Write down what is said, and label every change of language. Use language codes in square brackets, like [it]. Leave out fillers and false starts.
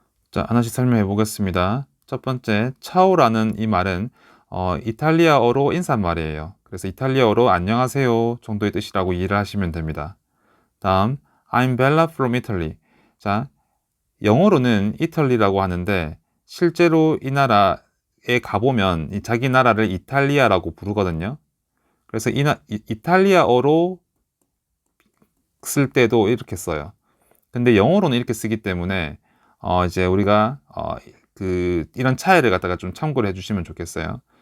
[ko] 자, 하나씩 설명해 보겠습니다. 첫 번째, 차오라는 이 말은 이탈리아어로 인사말이에요. 그래서 이탈리아어로 안녕하세요 정도의 뜻이라고 이해를 하시면 됩니다. 다음, [en] I'm Bella from Italy. [ko] 자, 영어로는 이탈리라고 하는데 실제로 이 나라에 가보면 자기 나라를 이탈리아라고 부르거든요. 그래서 이탈리아어로 쓸 때도 이렇게 써요. 근데 영어로는 이렇게 쓰기 때문에 이제 우리가 이런 차이를 갖다가 좀 참고를 해주시면 좋겠어요.